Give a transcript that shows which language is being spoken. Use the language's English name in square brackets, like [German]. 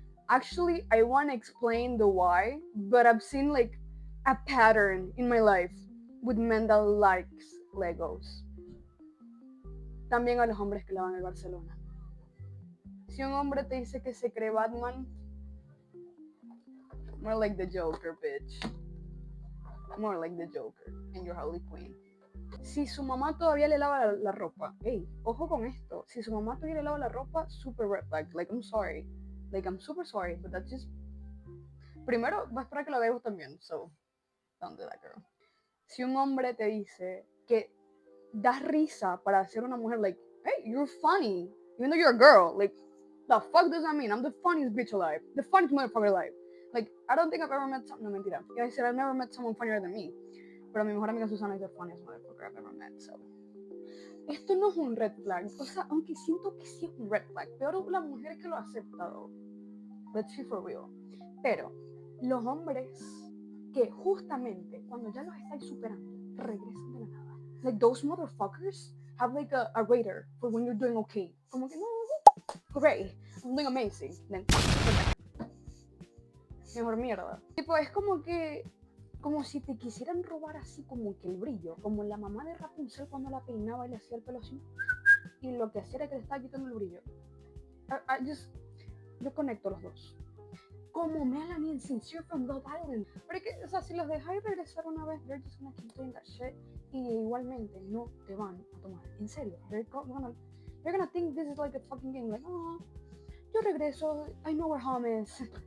[English] Actually, I want to explain the why, but I've seen like a pattern in my life with men that likes Legos. [Spanish] También a los hombres que le van al Barcelona. Si un hombre te dice que se cree Batman, [English] more like the Joker, bitch. More like the Joker and your Harley Quinn. [Spanish] Si su mamá todavía le lava la ropa, hey, ojo con esto. Si su mamá todavía le lava la ropa, [English] super red flag. Like, I'm sorry. Like, I'm super sorry, but that's just... [Spanish] Primero, va a esperar que la veas también, [English] so don't do that, girl. [Spanish] Si un hombre te dice que das risa para ser una mujer, [English] like, hey, you're funny, even though you're a girl, like, the fuck does that mean? I'm the funniest bitch alive. The funniest motherfucker alive. Like, I don't think I've ever met someone... [Spanish] No, mentira. [English] I said I've never met someone funnier than me. [Spanish] Pero mi mejor amiga Susana es [English] the funniest motherfucker I've ever met, so... [Spanish] Esto no es un red flag. O sea, aunque siento que sí es un red flag. Peor la mujer que lo ha aceptado. [English] Let's be for real. [Spanish] Pero los hombres que justamente cuando ya los estáis superando, regresan de la nada. [English] Like, those motherfuckers have like a radar for when you're doing okay. [Spanish] Como que no, [English] hooray, I'm doing amazing. Then, [Spanish] mejor mierda. Tipo, es como que, como si te quisieran robar así como que el brillo, como la mamá de Rapunzel cuando la peinaba y le hacía el pelo así, y lo que hacía era que le estaba quitando el brillo. Yo conecto los dos. Como Melanie en Sincere from Love Island. Porque, o sea, si los dejáis regresar una vez, [English] they're just gonna keep doing that shit. [Spanish] Y igualmente no te van a tomar en serio. [English] They're gonna think this is like a fucking game. Like, oh, [Spanish] yo regreso, [English] I know where home is.